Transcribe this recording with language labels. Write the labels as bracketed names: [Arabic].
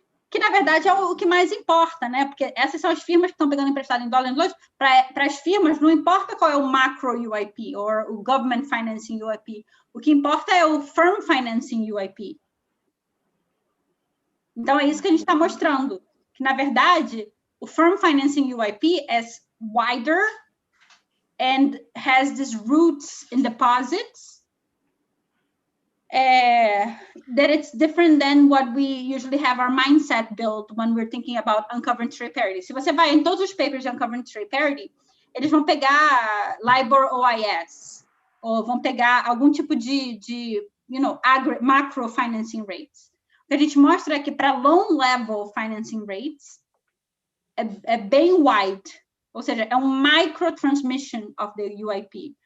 [Portuguese] Que, na verdade, é o que mais importa, né? Porque essas são as firmas que estão pegando emprestado em dólar. Para as firmas, não importa qual é o macro UIP ou o government financing UIP. O que importa é o firm financing UIP. Então, é isso que a gente está mostrando. Que, na verdade, o [English] firm financing UIP é wider and has these roots in deposits that it's different than what we usually have our mindset built when we're thinking about uncovered trade parity. [Portuguese] Se você vai em todos os papers de uncovered trade parity, eles vão pegar LIBOR OIS, ou vão pegar algum tipo de macro financing rates. O que a gente mostra é que para loan level financing rates é bem wide, ou seja, é um [English] micro transmission of the UIP.